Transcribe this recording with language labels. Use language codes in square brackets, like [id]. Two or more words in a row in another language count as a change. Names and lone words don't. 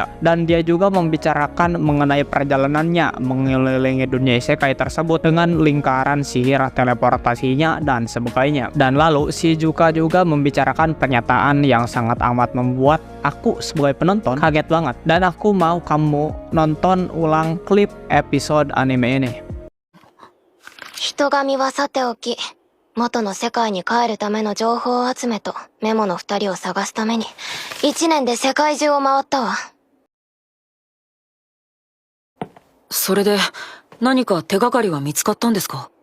[id] Dan dia juga membicarakan mengenai perjalanannya mengelilingi dunia isekai tersebut dengan lingkaran sihir teleportasinya dan sebagainya. Dan lalu Shizuka juga membicarakan pernyataan yang sangat amat membuat aku sebagai penonton kaget banget. Dan aku mau kamu nonton ulang klip episode anime ini. [ja] 人神はさておき、元の世界に帰るための情報集めとメモの2人を探すために1年で世界中を回ったわ。それで何か手がかりは見つかったんですか？